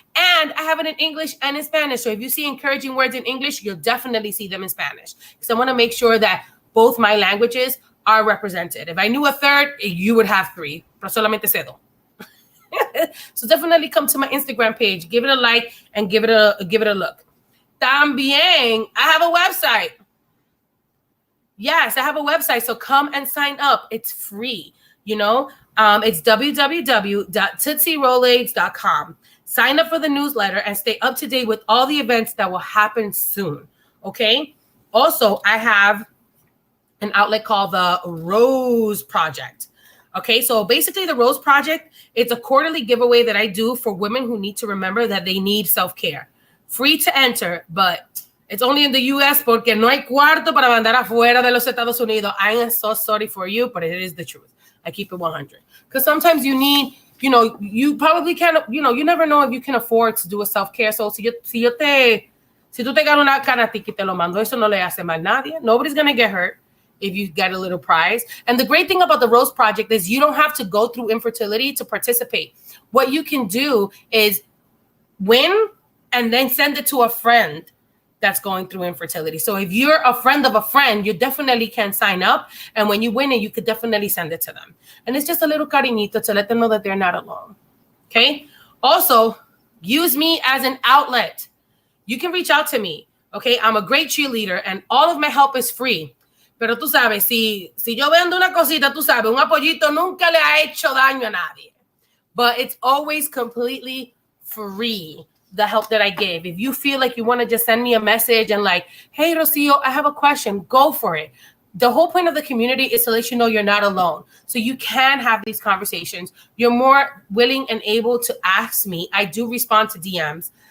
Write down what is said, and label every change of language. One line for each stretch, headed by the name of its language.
English: And I have it in English and in Spanish. So if you see encouraging words in English, you'll definitely see them in Spanish. Because I want to make sure that both my languages are represented. If I knew a third, you would have three.
Spanish: Pero solamente sé dos.
English: So definitely come to my Instagram page, give it a like, and give it a look.
Spanish: También,
English: I have a website. Yes, I have a website. So come and sign up. It's free. It's www.tootsierolaids.com. Sign up for the newsletter and stay up to date with all the events that will happen soon. Okay. Also, I have an outlet called the Rose Project. Okay, so basically the Rose Project, it's a quarterly giveaway that I do for women who need to remember that they need self-care. Free to enter, but it's only in the U.S.
Spanish: porque no hay cuarto para mandar afuera de los Estados Unidos.
English: I am so sorry for you, but it is the truth. I keep it 100. Because sometimes you need, you probably can't, you never know if you can afford to do a self-care. So
Spanish: si tú te ganas una canastica y te lo mando, eso no le hace mal a nadie.
English: Nobody's going to get hurt if you get a little prize. And the great thing about the Rose Project is you don't have to go through infertility to participate. What you can do is win and then send it to a friend that's going through infertility. So if you're a friend of a friend, you definitely can sign up. And when you win it, you could definitely send it to them. And it's just a little cariñito to let them know that they're not alone. Okay. Also, use me as an outlet. You can reach out to me. Okay. I'm a great cheerleader and all of my help is free.
Spanish: Pero tú sabes, si yo vendo una cosita, tú sabes, un apoyito nunca le ha hecho daño a nadie.
English: But it's always completely free, the help that I give. If you feel like you want to just send me a message and like, hey, Rocio, I have a question, go for it. The whole point of the community is to let you know you're not alone. So you can have these conversations. You're more willing and able to ask me. I do respond to DMs.